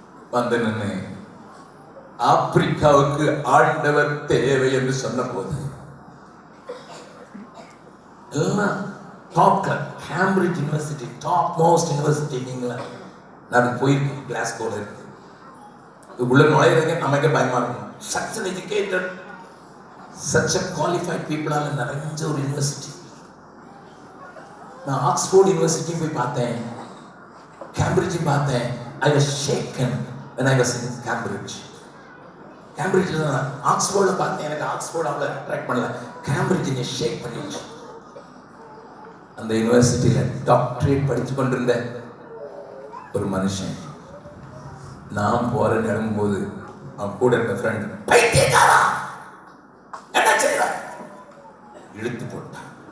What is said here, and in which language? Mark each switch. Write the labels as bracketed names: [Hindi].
[Tamil] வந்து நின்று, ஆப்பிரிக்காவுக்கு ஆண்டவர் தேவை என்று சொன்ன போது, எல்லாம் top class, Cambridge university, top most university. நீங்களா நான் போயிருக்கேன், கிளாஸ்கோல இருக்கு, உள்ள நுழையிறதுங்க நமக்கே பயமா இருக்கும். [English] such an educated, such a qualified people [Tamil] ஆல நிறைஞ்ச ஒரு யூனிவர்சிட்டி. நான் ஆக்ஸ்போர்ட் யூனிவர்சிட்டி போய் பார்த்தேன், கேம்பிரிட்ஜ் பார்த்தேன். [English] I was shaken when I was in Cambridge. [Tamil] கேம்பிரிட்ஜில் நான் ஆக்ஸ்போர்டில் பார்த்தேன், எனக்கு ஆக்ஸ்போர்ட் அவ்வளோ அட்ராக்ட் பண்ணல, கேம்பிரிட்ஜ் என்னை ஷேக் பண்ணிடுச்சு. அந்த யூனிவர்சிட்டியில் டாக்டரேட் படித்து கொண்டிருந்த ஒரு மனுஷன், நான் போறேன்னு இறங்கும்போது அவன் கூட இருக்க ஃப்ரெண்ட், பைத்தியக்காரா என்ன செய்யற, இழுத்து போட்டான்.